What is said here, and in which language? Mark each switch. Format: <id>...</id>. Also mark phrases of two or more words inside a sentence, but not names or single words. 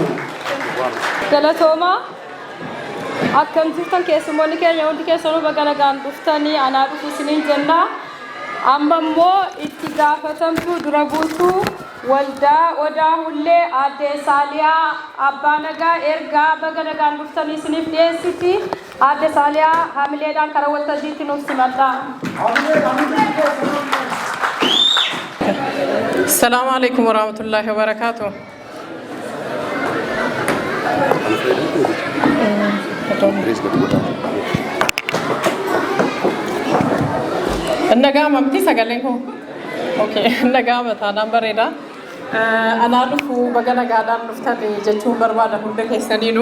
<om>Galatoomaa akkam jirtan keessummoonni keenya hundi keessanuu baga nagaan dhuftanii anaa dhufu isiniin jenna. Amma immoo itti gaafatamtuu dura buutuu waldaa odaa hullee aadde Saaliyaa Abbaa Nagaa ergaa baga nagaan dhuftanii isiniif dhiyeessiti. Aadde Saaliyaa hamileedhaan karaa waltajjiitti nuuf simadha.</om> <ar>السلام عليكم ورحمة الله وبركاته.</ar> <om>Nagama mti sagaleen ko. Okay, nagama taanaan bareeda. Anaa dhufu baga nagaadhaan dhuftanii jechuun barbaada hunda keessaniinu.</om>